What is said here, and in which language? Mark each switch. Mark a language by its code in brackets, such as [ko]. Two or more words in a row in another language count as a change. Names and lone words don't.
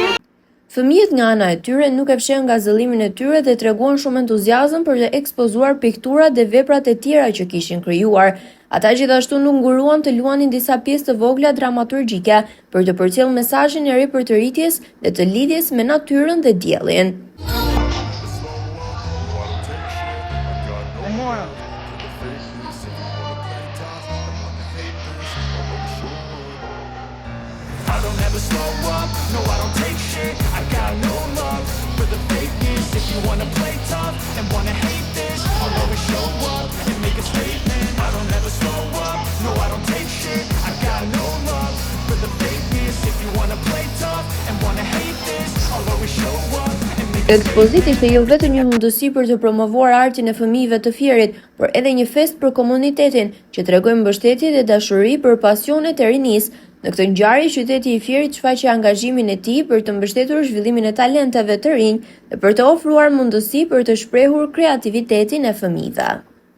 [sq] Fëmijët nga ana e tyre nuk e fshehën ngazëllimin e tyre dhe treguan shumë entuziazëm për të ekspozuar pikturat dhe veprat e tjera që kishin krijuar. Ata gjithashtu nuk nguruan të luanin disa pjesë të vogla dramaturgjike për të përcjellë mesazhin e ri për të rritjes dhe të lidhjes me natyrën dhe diellin. [en] I don't ever slow up, no I don't take shit, I got no love for the fakeness. If you wanna play tough and wanna hate this, I'll always show up and make a statement. I don't ever slow up, no I don't take shit, I got no love for the fakeness. If you wanna play tough and wanna hate this, I'll always show up and make a statement. [sq] Ekspoziti ishte jo vetëm një mundësi për të promovuar artin e fëmijëve të Fierit, por edhe një fest për komunitetin që tregoi mbështetje dhe dashuri për pasionet e rinisë. Në këtë ngjarje, qyteti i Fierit shfaqi angazhimin e tij për të mbështetur zhvillimin e talenteve të rinj dhe për të ofruar mundësi për të shprehur kreativitetin e fëmijëve.